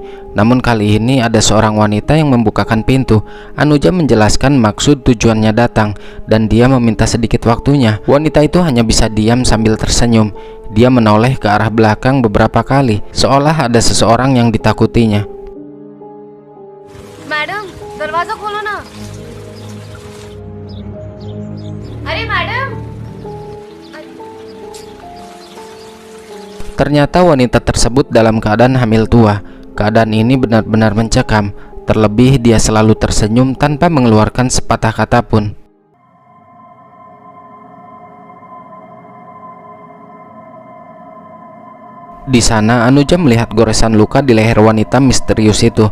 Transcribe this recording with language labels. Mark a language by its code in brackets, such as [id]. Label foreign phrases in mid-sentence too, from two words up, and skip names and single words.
[id] Namun kali ini ada seorang wanita yang membukakan pintu. Anuja menjelaskan maksud tujuannya datang dan dia meminta sedikit waktunya. Wanita itu hanya bisa diam sambil tersenyum. Dia menoleh ke arah belakang beberapa kali, seolah ada seseorang yang ditakutinya. [hi] मैडम दरवाजा खोलो ना। अरे मैडम। [id] Ternyata wanita tersebut dalam keadaan hamil tua. Keadaan ini benar-benar mencekam. Terlebih dia selalu tersenyum tanpa mengeluarkan sepatah kata pun. Di sana Anuja melihat goresan luka di leher wanita misterius itu.